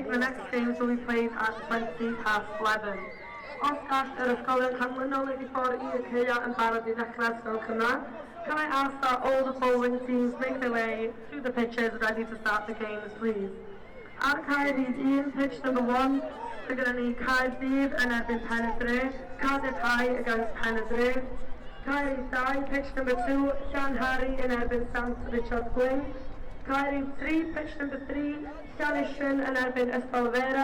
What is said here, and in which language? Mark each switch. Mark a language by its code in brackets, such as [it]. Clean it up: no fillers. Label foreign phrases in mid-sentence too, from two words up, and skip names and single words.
[en] The next games will be played at 11:20. [cy] Os gall yr ysgolion canlynol wedi ffordd i'r caeau yn barod I ddechrau ysgol cynnar, [en] can I ask that all the bowling teams make their way through the pitches ready to start the games, please? [cy] Ar Caerdydd 1, [en] pitch number 1, [cy] mae gyda ni Caerdydd yn erbyn Pen-y-Dre, Caerdydd against Pen-y-Dre. Caerdydd 2, [en] pitch number 2, [cy] Llanhari yn erbyn St Richard Gwyn. Caerdydd 3, [en] pitch number 3, [cy] Llanysyn yn erbyn Ysgolfera.